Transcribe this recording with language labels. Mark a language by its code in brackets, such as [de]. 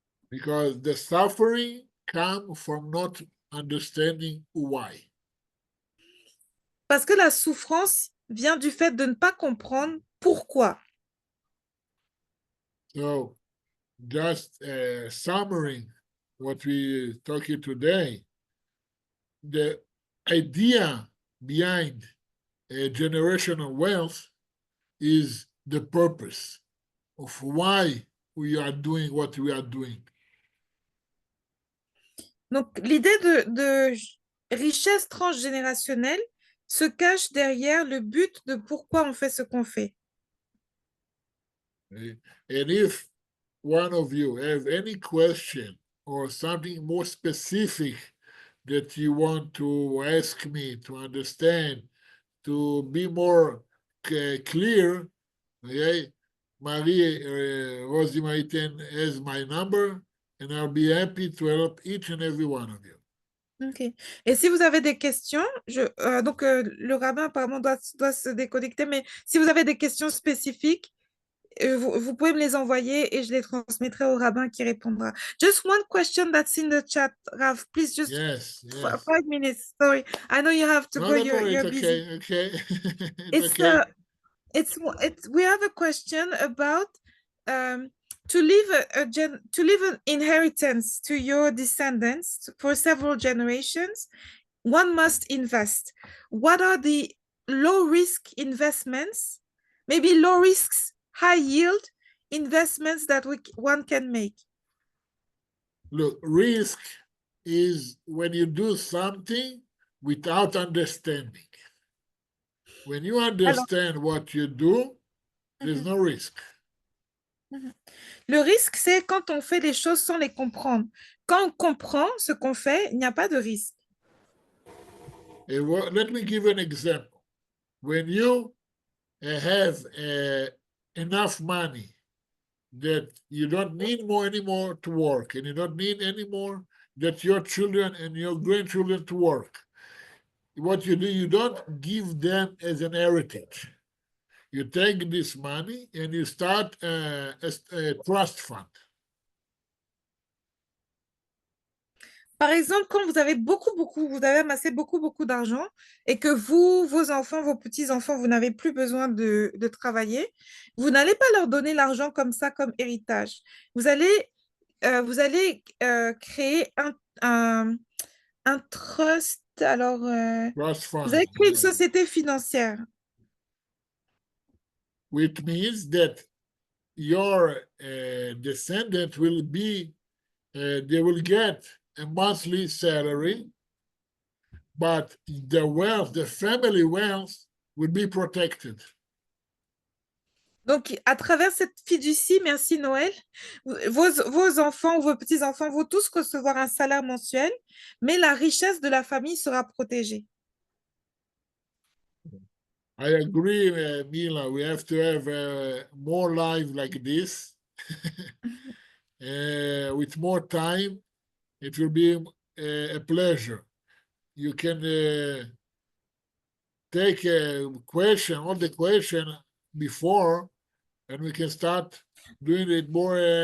[en] Because the suffering comes from not understanding why. [fr] Parce que la souffrance vient du fait de ne pas comprendre pourquoi. [en] So just summarizing what we talking today, the idea behind generational wealth is the purpose of why we are doing what we are doing. [fr] Donc, l'idée de richesse transgénérationnelle se cache derrière le but de pourquoi on fait ce qu'on fait. [en] And if one of you have any question or something more specific that you want to ask me to understand, to be more clear, okay, Marie Rosie Maritain has my number, and I'll be happy to help each and every one of you. Ok. [fr] Et si vous avez des questions, le rabbin apparemment doit se déconnecter, mais si vous avez des questions spécifiques, vous pouvez me les envoyer et je les transmettrai au rabbin qui répondra. [en] Just one question that's in the chat, Rav. Please, just Yes, yes. 5 minutes. Sorry, I know you have to No, go. don't worry. It's You're busy. okay. Okay. It's It's okay. we have a question about to leave to leave an inheritance to your descendants for several generations. One must invest. What are the low risk investments? Maybe low risks, high yield investments that one can make. Look, risk is when you do something without understanding. When you understand what you do, there's no risk. Le risque, c'est quand on fait les choses sans les comprendre. Quand on comprend ce qu'on fait, il n'y a pas de risque. Let me give an example. When you have enough money that you don't need more anymore to work, and you don't need anymore that your children and your grandchildren to work, what you do, you don't give them as an heritage. You take this money and you start a trust fund. [fr] Par exemple, quand vous avez vous avez amassé beaucoup d'argent et que vous, vos enfants, vos petits-enfants, vous n'avez plus besoin de travailler, vous n'allez pas leur donner l'argent comme ça, comme héritage. Vous allez, créer un, un trust. Alors, [en] Trust [fr] vous [en] fund, [fr] allez créer une société financière. [en] which means that your descendant will be, they will get a monthly salary, but the wealth, the family wealth, will be protected. [fr] Donc, à travers cette fiducie, merci Noël, vos enfants ou vos petits-enfants vont tous recevoir un salaire mensuel, mais la richesse de la famille sera protégée. [en] I agree, Mila. We have to have more lives like this. With more time, it will be a pleasure. You can take a question, all the question before, and we can start doing it more